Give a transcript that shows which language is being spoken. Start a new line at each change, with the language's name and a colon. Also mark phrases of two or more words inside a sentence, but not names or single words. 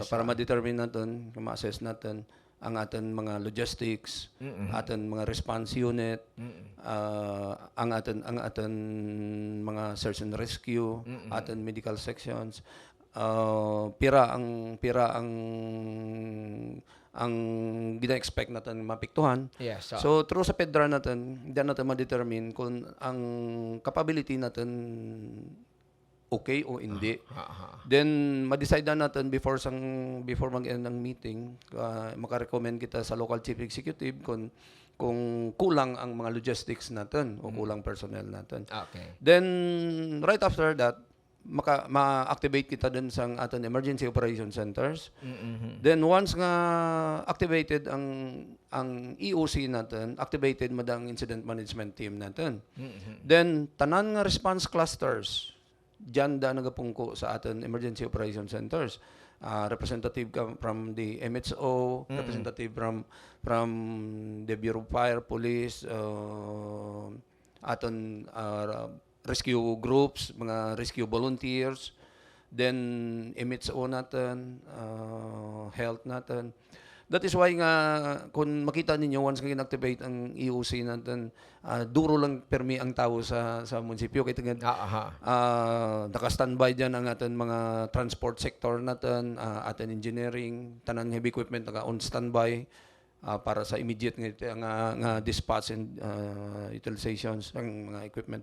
Hiligaynon: para ma-determine natin, ma-assess natin ang aton mga logistics, aton mga
English: response unit,
Hiligaynon: ang aton mga
English: search and rescue,
Hiligaynon: aton
English: medical sections,
Hiligaynon: pira ang gina-expect natin mapiktuhan.
English: Yes. So through
Filipino: sa pedra natin, diyan natin ma-determine kung ang capability natin okay o hindi. Then ma-decide na natin before mag-end ng meeting, maka-recommend kita sa
English: local chief executive
Filipino: kung kulang ang mga logistics natin o kulang personnel natin.
English: Okay. Then right after that,
Filipino: ma-activate kita dun sa ating
English: emergency operation centers.
Hiligaynon: Then once nga activated ang EOC natin, activated madang
English: incident management team
Hiligaynon: natin. Then tanan nga
English: response clusters
Hiligaynon: diyan nagapungko sa ating
English: emergency operation centers. Representative from the MHO, representative from the Bureau of Fire,
Hiligaynon: Police, aton
English: rescue groups,
Hiligaynon: mga
English: rescue volunteers,
Hiligaynon: then MHO natin, health natin. That is why nga, kung makita ninyo, once nga inactivate ang EOC natin, duro lang permi ang tao sa munisipyo.
Filipino: Kaya naka-standby dyan ang ating mga
English: transport sector
Filipino: natin, ating engineering, tanang
English: heavy equipment
Filipino: naka-on standby para sa immediate nga
English: dispatch and utilizations
Filipino: ng mga equipment.